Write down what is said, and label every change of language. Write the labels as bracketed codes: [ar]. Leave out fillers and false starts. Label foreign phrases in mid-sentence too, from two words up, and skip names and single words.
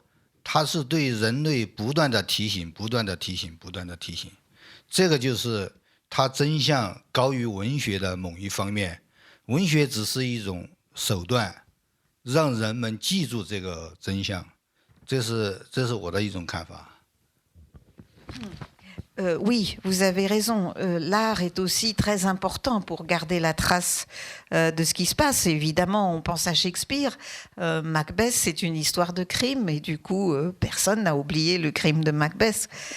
[zh] 它是对人类不断的提醒，不断的提醒，不断的提醒，这个就是它真相高于文学的某一方面，文学只是一种手段，让人们记住这个真相，这是我的一种看法。 [fr] Oui, vous avez raison. L'art est aussi très important pour garder la trace de ce qui se passe. Évidemment, on pense à Shakespeare. Macbeth, c'est une histoire de crime et du coup, personne n'a oublié le crime de Macbeth.